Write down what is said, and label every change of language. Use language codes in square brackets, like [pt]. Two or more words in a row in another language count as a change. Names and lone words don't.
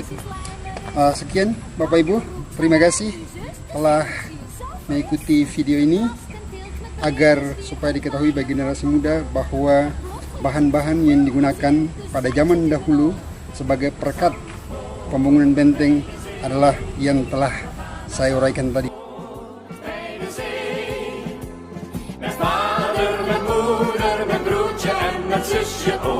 [id] Sekian Bapak Ibu, terima kasih telah mengikuti video ini, agar supaya diketahui bagi generasi muda bahwa bahan-bahan yang digunakan pada zaman dahulu sebagai perekat pembangunan benteng adalah yang telah saya uraikan tadi. [nl] Met vader, met moeder, met broertje en met zusje